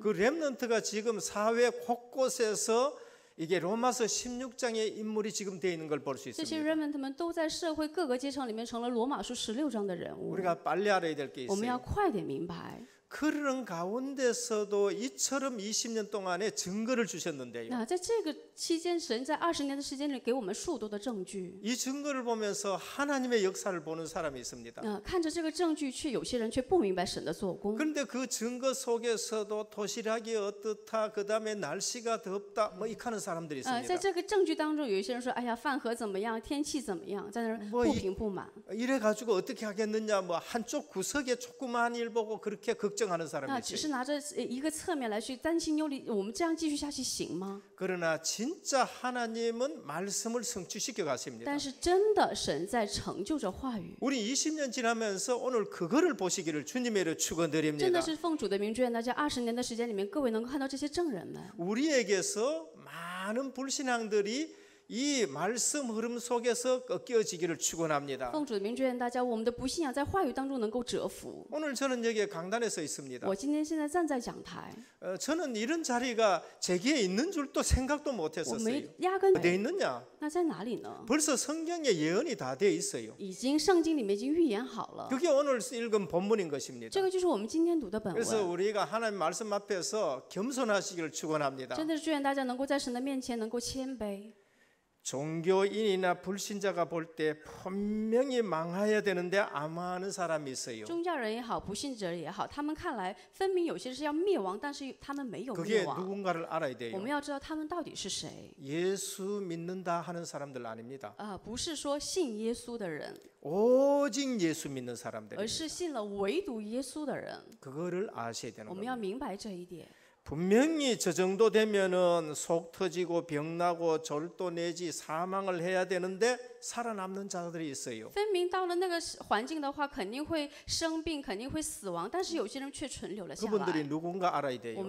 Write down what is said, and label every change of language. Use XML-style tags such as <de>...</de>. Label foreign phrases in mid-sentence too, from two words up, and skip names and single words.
<ko>그 렘넌트가 지금 사회 곳곳에서 이게 로마서 16장의 인물이 지금 돼 있는 걸 볼 수</ko> <zh>这些</zh> <ko>있습니다.</ko> <zh>remnant 们都在社会各个阶层里面成了罗马书16章的人物。</zh> <ko>우리가 빨리 알아야 될 게</ko> <zh>我们要</zh> <ko>있어요.</ko> <zh>快点明白。</zh> <ko>그런 가운데서도 이처럼 20년 동안에 증거를 주셨는데요.</ko> <zh>那在这个期间，神在20年的时间里给我们数多的证据。</zh> <ko>이 증거를 보면서 하나님의 역사를 보는 사람이 있습니다.</ko> <zh>看着这个证据，有些人却不明白神的做工。</zh> <ko>그런데 그 증거 속에서도 도시락이 어떻다, 그 다음에 날씨가 덥다, 뭐 이카는 사람들이</ko> <zh>在</zh> <ko>있습니다.</ko> <zh>这个证据当中，有一些人说：“哎呀，饭盒怎么样？天气怎么样？”在那儿不平不满。</zh> <ko>이래 가지고 어떻게 하겠느냐, 뭐 한쪽 구석에 조그마한 일 보고 그렇게 걱정하는 사람이</ko> <zh>只是</zh> <ko>있어요.</ko> <zh>拿着一个侧面来去担心忧虑，我们这样继续下去行吗？</zh> <ko>그러나 진짜 하나님은 말씀을 성취시켜 가십니다.</ko> <zh>但是真的，神在成就着话语。</zh> <ko>우리 20년 지나면서 오늘 그거를 보시기를 주님의 이름으로</ko> <zh>真的</zh> <ko>축원드립니다.</ko> <zh>是奉主的名，祝愿大家20年的时间里面，各位能够看到这些证人们。</zh> <ko>우리에게서 많은 불신앙들이 이 말씀 흐름 속에서 꺾여지기를 축원합니다.</ko> <zh>奉主的名，祝愿大家，我们的不信仰在话语当中能够折服。</zh> <ko>오늘 저는 여기에 강단에 서 있습니다.</ko> <zh>我今天现在站在讲台，</zh> <ko>저는 이런 자리가 제게 있는 줄도 생각도</ko> <zh>我</zh> <ko>못했었어요.</ko> <zh>没压根</zh> <ko>어디에 있느냐?</ko> <zh>那在哪里呢？</zh> <ko>벌써 성경에 예언이 다 돼 있어요.</ko> <zh>已经圣经里面已经预言好了，</zh> <ko>그게 오늘 읽은 본문인 것입니다.</ko> <zh>这个就是我们今天读的本</zh> <ko>그래서</ko> <zh>文。</zh> <ko>우리가 하나님 말씀 앞에서 겸손하시기를 축원합니다.</ko> <zh>真的是祝愿大家能够在神的面前能够谦卑。</zh> <ko>종교인이나 불신자가 볼 때 분명히 망해야 되는데 아마하는 사람이 있어요.</ko> <zh>宗教人也好，不信者也好，他们看来分明有些是要灭亡，但是他们没有灭</zh> <ko>그게</ko> <zh>亡。</zh> <ko>누군가를 알아야</ko> <zh>我</zh> <ko>돼요.</ko> <zh>们要知道他们到底是谁，</zh> <ko>예수 믿는다 하는 사람들 아닙니다.</ko> <zh>不是说信耶稣的人，</zh> <ko>오직 예수 믿는</ko> <zh>而</zh> <ko>사람들.</ko> <zh>是信了唯独耶稣的人。</zh> <ko>그거를 아셔야 되는</ko> <zh>我们</zh> <ko>겁니다.</ko> <zh>要明白这一点。</zh> <ko>분명히 저 정도 되면은 속 터지고 병나고 절도 내지 사망을 해야 되는데 살아남는 자들이 있어요.</ko> <zh>分明到了那个环境的话，肯定会生病，肯定会死亡，但是有些人却存留了下</zh> <ko>그분들이</ko> <zh>来。</zh> <ko>누군가 알아야</ko> <zh>我</zh> <ko>돼요.</ko>